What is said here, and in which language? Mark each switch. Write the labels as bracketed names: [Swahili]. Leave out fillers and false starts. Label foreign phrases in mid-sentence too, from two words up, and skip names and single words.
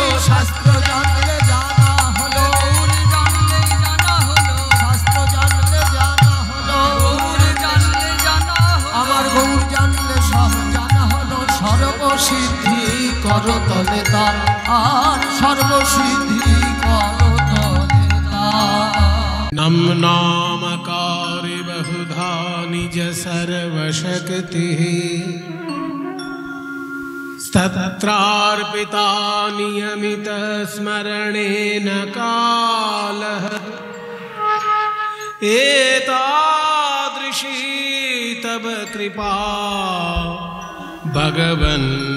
[Bangla] শাস্ত্র জানলে জানা হলো, গৌর জানলেই জানা হলো। শাস্ত্র জানলে জানা হলো, গৌর জানলে জানা হলো। আমার গৌর জানলে সব জানা হলো। সর্বসিদ্ধি করতলে তার, আর সর্বসিদ্ধি করতলে তার। [Sanskrit] नम नामकारि बहुधा निज सर्वशक्ति, तत्रार्पिता नियमित स्मरणेन कालः, एतादृशी तव कृपा भगवन्